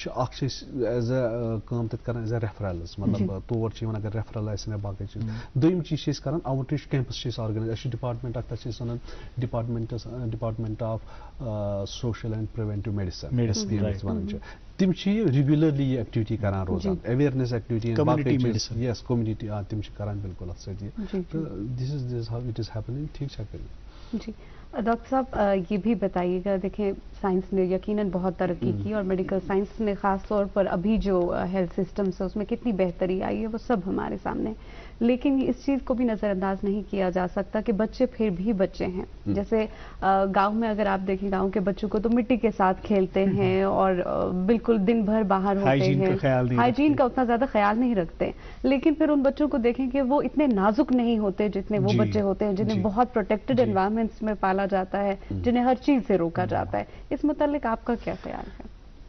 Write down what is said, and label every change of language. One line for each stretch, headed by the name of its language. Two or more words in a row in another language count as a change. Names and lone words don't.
Kashmiri: چھُ اکھ چھِ أسۍ
English: as a
Kashmiri: کٲم تَتہِ کران
English: as a referrals
Kashmiri: مطلب تور چھِ یِوان اگر ریفرل آسن یا باقٕے چیٖز دوٚیِم چیٖز چھِ أسۍ کران
English: outreach camps
Kashmiri: چھِ أسۍ آرگنایز اَسہِ چھُ ڈِپاٹمنٹ اکھ تَتھ چھِ أسۍ وَنان
English: department of social and preventive medicine
Kashmiri: وَنان چھِ تِم چھِ یہِ ریگیوٗلرلی یہِ ایکٹِوِٹی کران روزان
English: awareness activity
Kashmiri: باقٕے چیٖز یس کومنٹی تِم چھِ کران بالکل اَتھ سۭتۍ یہِ تہٕ
English: this is how it is happening
Kashmiri: ٹھیٖک چھا کٔرِتھ
Urdu: جی ڈاکٹر صاحب یہ بھی بتائیے گا دیکھیں سائنس نے یقیناً بہت ترقی کی اور
English: medical science
Urdu: نے خاص طور پر ابھی جو
English: health systems
Urdu: ہے اس میں کتنی بہتری آئی ہے وہ سب ہمارے سامنے لیکن اس چیز کو بھی نظر انداز نہیں کیا جا سکتا کہ بچے پھر بھی بچے ہیں جیسے گاؤں میں اگر آپ دیکھیں گاؤں کے بچوں کو تو مٹی کے ساتھ کھیلتے ہیں اور بالکل دن بھر باہر ہوتے ہیں ہائیجین کا اتنا زیادہ خیال نہیں رکھتے لیکن پھر ان بچوں کو دیکھیں کہ وہ اتنے نازک نہیں ہوتے جتنے وہ بچے ہوتے ہیں جنہیں بہت
English: protected environments
Urdu: میں پالا جاتا ہے جنہیں ہر چیز سے روکا جاتا ہے اس متعلق آپ کا کیا خیال ہے